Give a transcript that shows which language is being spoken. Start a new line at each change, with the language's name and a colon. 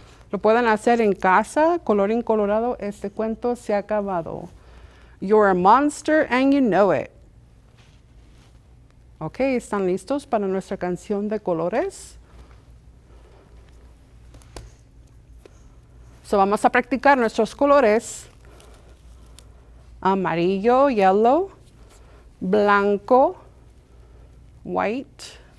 Spanish: Lo pueden hacer en casa, colorín colorado. Este cuento se ha acabado.
English: You're a monster and you know it.
Spanish: Ok, ¿están listos para nuestra canción de colores? So vamos a practicar nuestros colores. Amarillo, yellow. Blanco, white.